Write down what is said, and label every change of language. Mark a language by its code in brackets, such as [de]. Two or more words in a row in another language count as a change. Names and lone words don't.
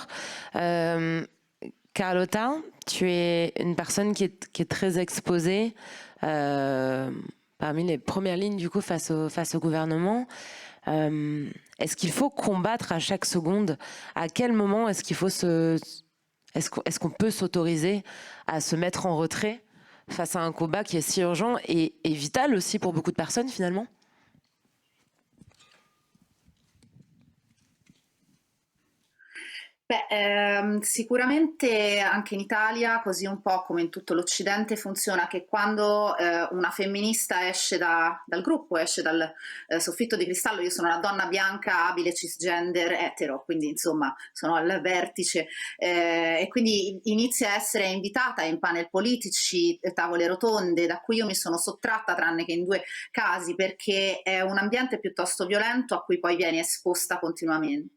[fr] Carlotta, tu es une personne qui est très exposée parmi les premières lignes du coup face au gouvernement. Est-ce qu'il faut combattre à chaque seconde? À quel moment est-ce qu'il faut est-ce qu'on peut s'autoriser à se mettre en retrait face à un combat qui est si urgent et vital aussi pour beaucoup de personnes finalement? [it] Sicuramente anche in Italia, così un po' come in tutto l'Occidente, funziona che quando una femminista esce dal gruppo, esce dal soffitto di cristallo, io sono una donna bianca, abile, cisgender, etero, quindi insomma sono al vertice, e quindi inizia a essere invitata in panel politici, tavole rotonde, da cui io mi sono sottratta tranne che in 2 casi, perché è un ambiente piuttosto violento a cui poi vieni esposta continuamente.